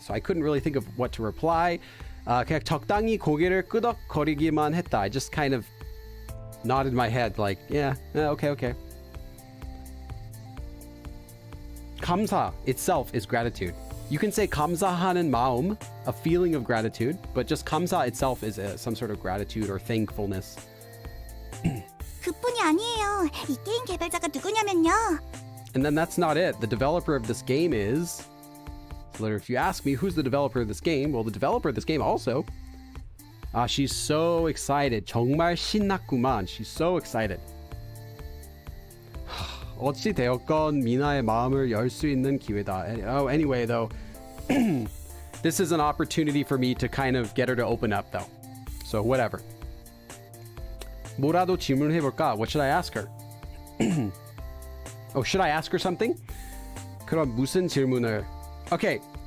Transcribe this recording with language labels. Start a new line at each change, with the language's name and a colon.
English: So I couldn't really think of what to reply.
Korean: 그냥 적당히 고개를 끄덕거리기만 했다.
English: I just kind of nodded my head like, yeah, okay. 감사 itself is gratitude. You can say
Korean: 감사하는 마음,
English: a feeling of gratitude, but just 감사 itself is some sort of gratitude or thankfulness.
Korean: 그뿐이 아니에요. 이 게임 개발자가 누구냐면요.
English: And then that's not it. The developer of this game is... So if you ask me who's the developer of this game, well, the developer of this game also... she's so excited.
Korean: 정말 신났구만.
English: She's so excited.
Korean: 어찌 되었건 미나의 마음을 열 수 있는 기회다.
English: Oh, anyway, though, this is an opportunity for me to kind of get her to open up, though. So whatever.
Korean: 뭐라도 질문해볼까?
English: What should I ask her? Oh, should I ask her something?
Korean: 그럼 무슨 질문을? Okay.